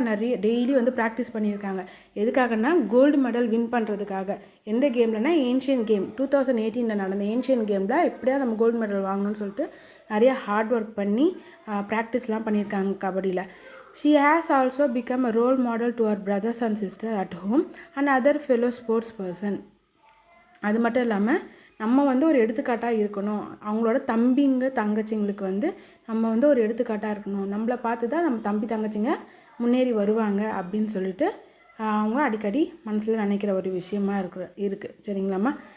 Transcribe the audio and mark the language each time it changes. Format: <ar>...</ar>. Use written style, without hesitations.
<ta>நிறைய டெய்லி வந்து ப்ராக்டிஸ் பண்ணியிருக்காங்க. எதுக்காகனா கோல்டு மெடல் வின் பண்ணுறதுக்காக. எந்த கேம்லனா ஏன்ஷியன் கேம் 2018 நடந்த ஏன்ஷியன் கேமில் எப்படியா நம்ம கோல்டு மெடல் வாங்கணும்னு சொல்லிட்டு நிறைய ஹார்ட் ஒர்க் பண்ணி ப்ராக்டிஸ்லாம் பண்ணியிருக்காங்க கபடியில்.</ta> <en>She has also become a role model to her brothers and sisters at home and other fellow sports person.</en> <ta>அது மட்டும் இல்லாமல் நம்ம வந்து ஒரு எடுத்துக்காட்டாக இருக்கணும். அவங்களோட தங்கச்சிங்களுக்கு வந்து நம்ம வந்து ஒரு எடுத்துக்காட்டாக இருக்கணும். நம்மளை பார்த்து தான் நம்ம தம்பி தங்கச்சிங்க முன்னேறி வருவாங்க அப்படின்னு சொல்லிட்டு அவங்க அடிக்கடி மனசில் நினைக்கிற ஒரு விஷயமா இருக்குது. சரிங்களாம்மா.</ta>